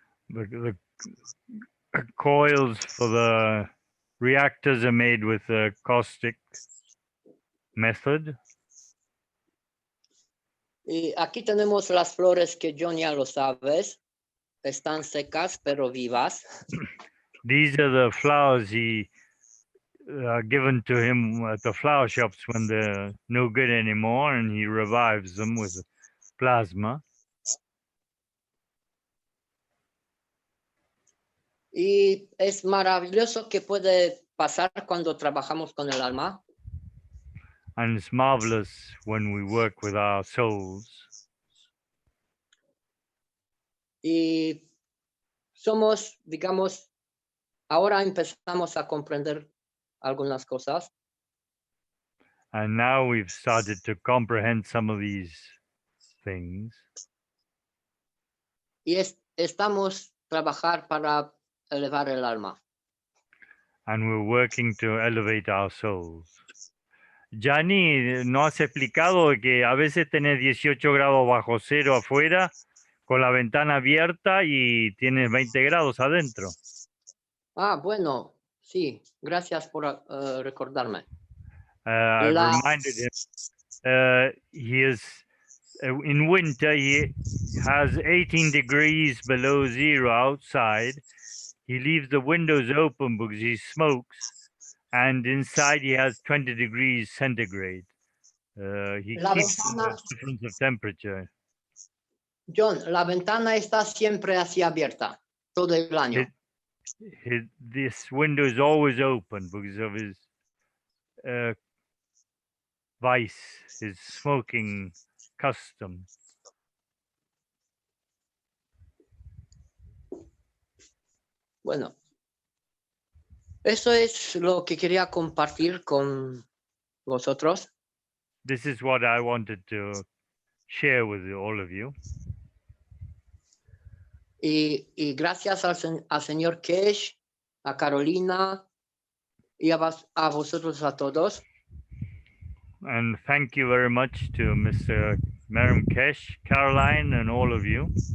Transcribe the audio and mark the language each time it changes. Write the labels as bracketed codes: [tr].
[en] The coils for the reactors are made with the caustic method. [es] Y aquí tenemos las flores que John ya lo sabes. Están secas pero vivas. [en] These are the flowers he given to him at the flower shops when they're no good anymore, and he revives them with plasma. [es] Y es maravilloso que puede pasar cuando trabajamos con el alma. [en] And it's marvelous when we work with our souls. [es] Y somos, digamos, ahora empezamos a comprender algunas cosas. [en] And now we've started to comprehend some of these things. [es] Y estamos trabajar para elevar el alma. [en] And we're working to elevate our souls. [es] Gianni, ¿no has explicado que a veces tenés 18 grados bajo cero afuera con la ventana abierta y tienes 20 grados adentro? Ah, bueno, sí, gracias por recordarme. [en] I reminded him he is in winter he has 18 degrees below zero outside. He leaves the windows open because he smokes, and inside he has 20 degrees centigrade. He keeps the difference of temperature. [es] John, la ventana está siempre así abierta todo el año. [en] This window is always open because of his vice, his smoking custom. [es] Bueno, eso es lo que quería compartir con vosotros. [en] This is what I wanted to share with all of you. [es] Y gracias al señor Keshe, a Carolina y a vosotros a todos. [en] And thank you very much to Mr. Miriam Keshe, Caroline, and all of you.